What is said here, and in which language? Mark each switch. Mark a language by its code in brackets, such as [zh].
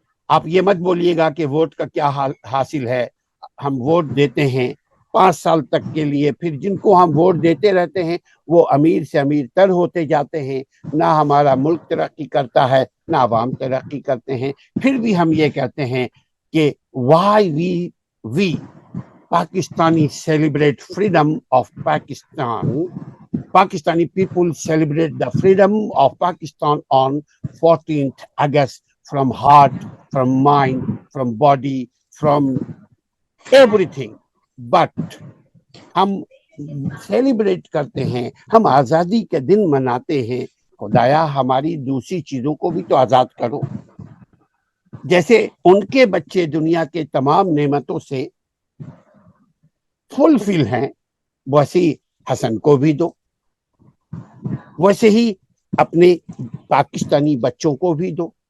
[ur] آپ یہ مت بولیے گا کہ ووٹ کا کیا حاصل ہے، ہم ووٹ دیتے ہیں 5 سال تک کے لیے، پھر جن کو ہم ووٹ دیتے رہتے ہیں وہ امیر سے امیر تر ہوتے جاتے ہیں، نہ ہمارا ملک ترقی کرتا ہے نہ عوام ترقی کرتے ہیں. پھر بھی ہم یہ کہتے ہیں کہ [en] Why we Pakistani celebrate freedom of Pakistan. Pakistani people celebrate the freedom of Pakistan on 14th August from heart, from mind, from body, from everything. [ur] But ہم سیلیبریٹ کرتے ہیں، ہم آزادی کے دن مناتے ہیں. خدایا ہماری دوسری چیزوں کو بھی تو آزاد کرو. جیسے ان کے بچے دنیا کے تمام نعمتوں سے فلفل ہیں، ویسے ہی حسن کو بھی دو، ویسے ہی اپنے پاکستانی بچوں کو بھی دو.